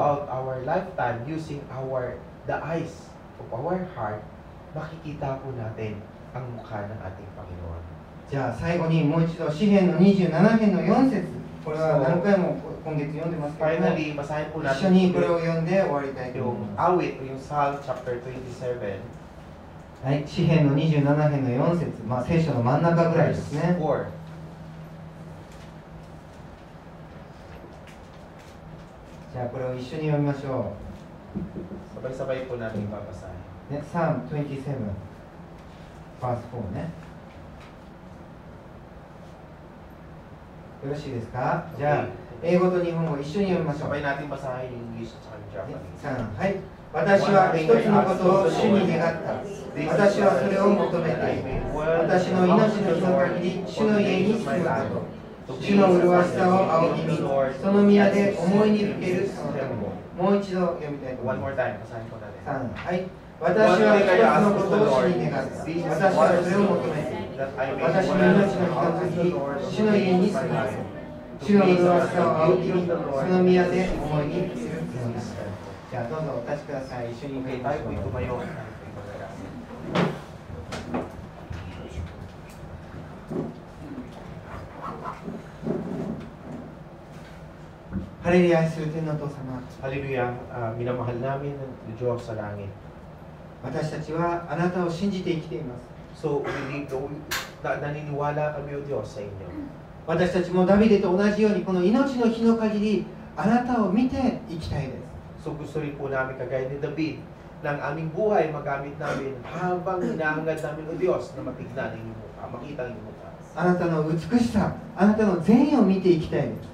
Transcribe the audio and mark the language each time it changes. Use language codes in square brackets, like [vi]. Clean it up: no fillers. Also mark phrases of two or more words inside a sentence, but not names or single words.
[en] throughout our lifetime, using the eyes of our heart, [tl] makikita po natin ang mukha ng ating Panginoon. [ja] じゃあ最後にもう一度詩編の27編の4節、これは何回も今月読んでますけども、 [tl] Finally, basahin po [ja] 一緒 [tl] natin [ja] にこれを読んで終わりたいと思い [tl] yung [ja] ます。 [tl] awit o yung [en] Psalm chapter [tl] 27, [ja] はい、詩編の27編の4節、聖書の真ん中ぐらいです [en] verse [ja] ね。 [en] 4. [ja] じゃあこれを一緒に読みましょ [tl] Sabay-sabay po natin babasahin. [ja] う。ね、 [en] Psalm 27 verse 4 [ja] ね。よろしいですか？じゃあ英語と日本語一緒に読みましょう。 Sabay natin basahin yung English at Japanese. 3、はい。私は一つのことを主に願った。私はそれを求めている。私の命の日の限り、主の家に住むこと。主の麗しさを仰ぎ見、その宮で思いにふけるそのため。もう一度読みたいと思い [en] One [ja] ま [en] more [ja] す。 [tl] time, basahin po natin. [ja] 3、はい。私は一つのことを主に願った。私はそれを求めている。 [en] That I may [ja] 私の命の日の限り、主の家に住むこと。主の麗しさを仰ぎ見、その宮で思いにふけるそのため。じゃあどうぞお立ちください。一緒に [en] Okay, [ja] 歌い [tl] tayo [ja] まし [tl] po'y [ja] ょう。 [tl] tumayo. [ja] Hallelujah, 愛する天のお父様。 [tl] Hallelujah, minamahal namin ng Diyos sa langit. [ja] 私たちはあなたを信じて生きています。 [tl] So, naniniwala kami o Diyos sa inyo. [ja] 私たちもダビデと同じようにこの命の日の限りあなたを見て生きたいです。 [tl] So, gusto rin po namin kagaya ni David na ang aming buhay magamit namin habang hinahangad namin o Diyos na matignan ang inyong mukha, makita ang inyong mukha. [ja] あなたの美しさ、あなたの善意を見て生きたいです。